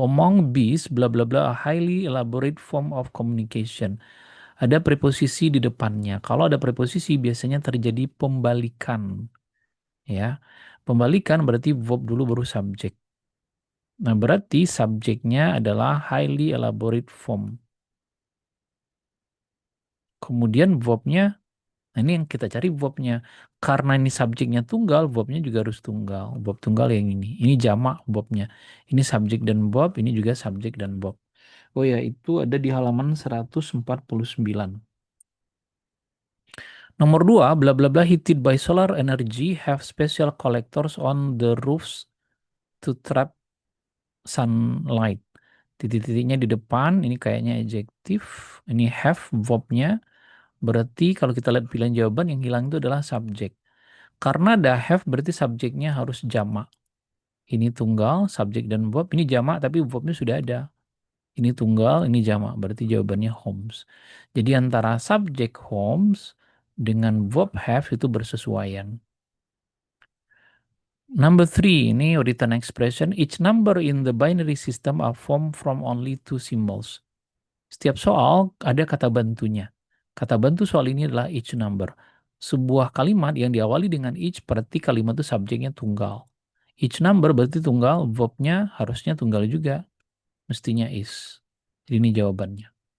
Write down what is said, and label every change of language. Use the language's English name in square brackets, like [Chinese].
[English] Among bees, bla bla bla, a highly elaborate form of communication. [Indonesian] Ada preposisi di depannya. Kalau ada preposisi biasanya terjadi pembalikan, ya. Pembalikan berarti verb dulu baru subjek. Nah, berarti subjeknya adalah highly elaborate form. Kemudian verbnya, nah ini yang kita cari verbnya. Karena ini subjeknya tunggal, verbnya juga harus tunggal. Verb tunggal yang ini. Ini jamak verbnya. Ini subjek dan verb, ini juga subjek dan verb. Oh ya, itu ada di halaman 149. [English] Nomor 2, bla bla bla, heated by solar energy have special collectors on the roofs to trap sunlight. [Indonesian] Titik-titiknya di depan, ini kayaknya adjektif, ini have verbnya, berarti kalau kita lihat pilihan jawaban yang hilang itu adalah subjek. Karena ada have berarti subjeknya harus jamak. Ini tunggal, subjek dan verb, ini jamak tapi verbnya sudah ada. Ini tunggal, ini jamak, berarti jawabannya homes. Jadi antara subjek homes dengan verb have itu bersesuaian. [English] Number three, ini written expression. Each number in the binary system are formed from only two symbols. [Indonesian] Setiap soal ada kata bantunya. Kata bantu soal ini adalah each number. Sebuah kalimat yang diawali dengan each berarti kalimat itu subjeknya tunggal. Each number berarti tunggal, verbnya harusnya tunggal juga. Mestinya is. Jadi ini jawabannya.